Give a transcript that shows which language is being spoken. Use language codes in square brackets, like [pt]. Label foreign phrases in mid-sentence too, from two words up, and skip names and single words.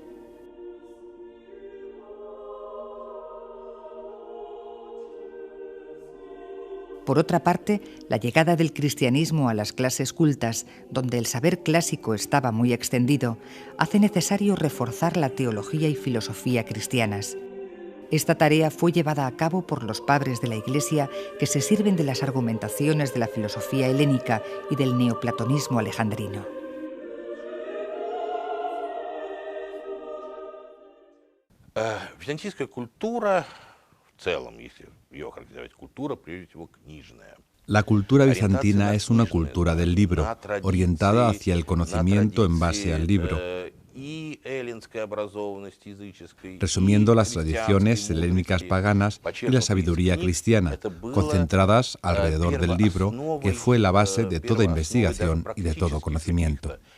[es] Por otra parte, la llegada del cristianismo a las clases cultas, donde el saber clásico estaba muy extendido, hace necesario reforzar la teología y filosofía cristianas. Esta tarea fue llevada a cabo por los padres de la Iglesia que se sirven de las argumentaciones de la filosofía helénica y del neoplatonismo alejandrino. [ru] Византийская культура в целом, если ее характеризовать, культура прежде всего книжная. [es] La cultura bizantina es una cultura del libro, orientada hacia el conocimiento en base al libro. Y resumiendo las tradiciones helénicas paganas y la sabiduría cristiana, concentradas alrededor del libro que fue la base de toda investigación y de todo conocimiento.